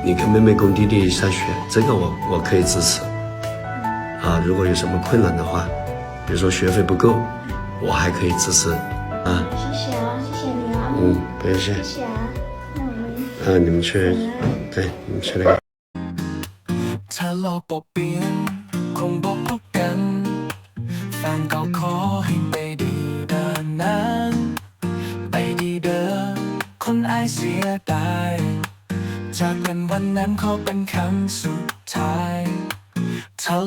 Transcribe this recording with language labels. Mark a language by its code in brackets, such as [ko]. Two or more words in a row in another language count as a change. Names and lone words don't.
[zh] 你跟妹妹供弟弟上学，这个我可以支持。啊，如果有什么困难的话，比如说学费不够，我还可以支持。啊，谢谢啊，谢谢你啊。不用谢。谢谢啊，那我们。你们去，对，你们去那个。 [th] ถ้าโลกเปลี่ยนคงบอกพบกันแฟนเก่าขอให้ไปดีเดินนานไปดี เด้อคนอายเสียดายจากกันวันนั้นขอเป็นครั้งสุดท้ายถ้าโล